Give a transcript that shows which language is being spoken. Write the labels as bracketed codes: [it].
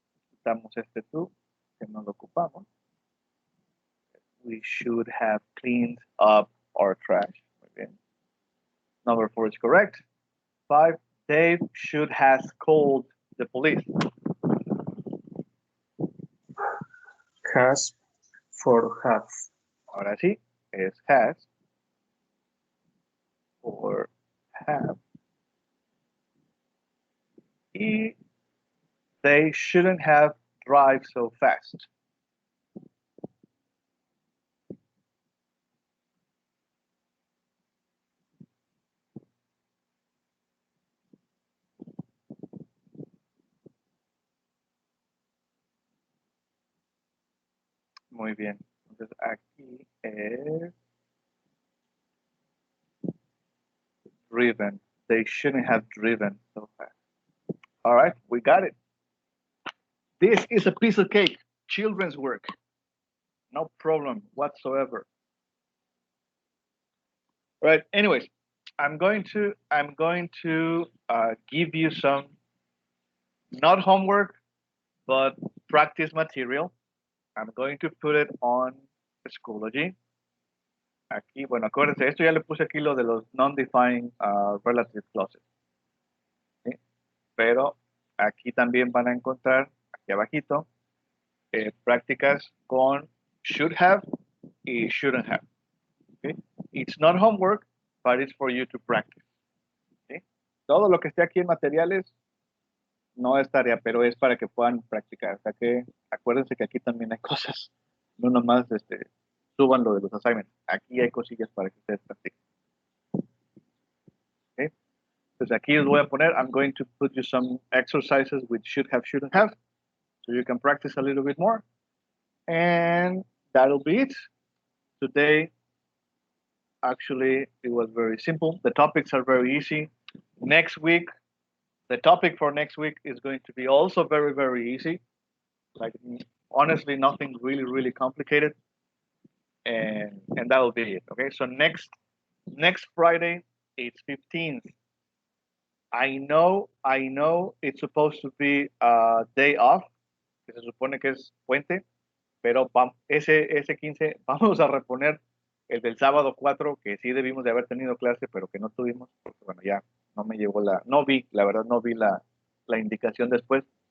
[es] Quitamos este to, que no lo ocupamos. [en] We should have cleaned up our trash. [es] Muy bien. [en] Number 4 is correct. 5, Dave should have called the police. Has for have. [es] Ahora sí, es [en] has or have. Y they shouldn't have drive so fast. [es] Muy bien. Entonces aquí es driven. [en] They shouldn't have driven so fast. All right, we got it. This is a piece of cake. Children's work. No problem whatsoever. Right. Anyways, I'm going to give you some not homework but practice material. I'm going to put it on Schoology. [es] Aquí, bueno, acuérdense, esto ya le puse aquí lo de los non-defined relative clauses. ¿Sí? Pero aquí también van a encontrar, aquí abajito, prácticas con should have y shouldn't have. ¿Sí? [en] It's not homework, but it's for you to practice. [es] ¿Sí? Todo lo que esté aquí en materiales no es tarea, pero es para que puedan practicar. O sea que acuérdense que aquí también hay cosas, no nomás suban lo de los assignments. Aquí hay cosillas para que ustedes practiquen. ¿Sí? Entonces aquí os voy a poner, [en] I'm going to put you some exercises with should have, shouldn't have, so you can practice a little bit more. And that'll be it. Today, actually, it was very simple. The topics are very easy. Next week, the topic for next week is going to be also very, very easy. Like, honestly, nothing really, really complicated. And that'll be it. Okay, so next Friday, it's 15th. I know it's supposed to be a day off, [es] que se supone que es puente, pero ese 15 vamos a reponer el del sábado 4, que sí debimos de haber tenido clase, pero que no tuvimos, porque bueno, ya no me llegó no vi la indicación después.